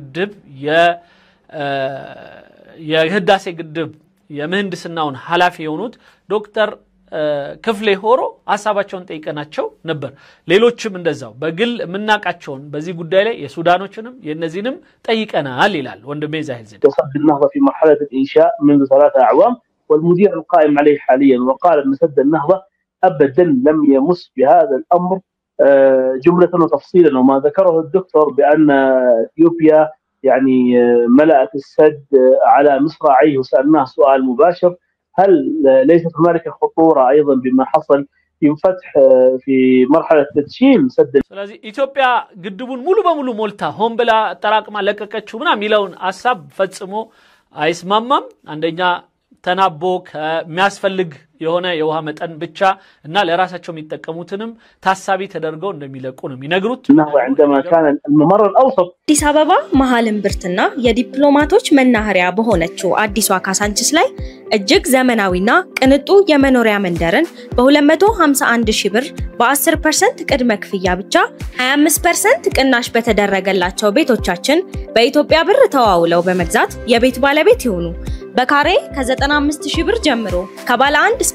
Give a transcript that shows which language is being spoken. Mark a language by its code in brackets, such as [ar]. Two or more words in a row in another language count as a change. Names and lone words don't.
[am] ግድብ የምህንድስናውን ኃላፊ የሆኑት ዶክተር ክፍሌ ሆሮ ሐሳባቸውን ጠይቀናቸው ነበር። ሌሎችም እንደዛው በግል ምናቃቸውን በዚህ ጉዳይ ላይ የሱዳኖችንም የነዚህንም ጠይቀናል ይላል ወንድሜ ዛሂል ዘዴ። [ar] سد النهضة في مرحلة الإنشاء منذ 3 أعوام والمدير القائم عليه حاليا وقال أن سد النهضة أبدا لم يمس بهذا الأمر جملة وتفصيلا، وما ذكره الدكتور بأن إثيوبيا يعني ملأت السد على مصراعيه، وسألناه سؤال مباشر هل ليست هنالك خطورة أيضا بما حصل في فتح في مرحلة تدشين سد. [am] ስለዚህ ኢትዮጵያ ግድቡን ሙሉ በሙሉ ሞልታ ሆን ብላ ተራቅማ ለቀቀችው ምናምን የሚለውን ሐሳብ ፈጽሞ አይስማማም። አንደኛ ተናቦ ከሚያስፈልግ የሆነ የውሃ መጠን ብቻ እና ለራሳቸው የሚጠቀሙትንም ታሳቢ ተደርገው እንደሚለቁ ነው የሚነግሩት። [ar] عندما كان الممر الأوسط [am] አዲስ አበባ መሃል እምብርትና የዲፕሎማቶች መናኸሪያ በሆነችው አዲሷ ካሳንቺስ ላይ እጅግ ዘመናዊና ቅንጡ የመኖሪያ መንደርን በ251,000 ብር በ10% ቅድመ ክፍያ ብቻ 25% ቅናሽ በተደረገላቸው ቤቶቻችን በኢትዮጵያ ብር ተዋውለው በመግዛት የቤት ባለቤት ይሁኑ። በካሬ ከ95,000 ብር ጀምሮ ከባለ 1 እስከ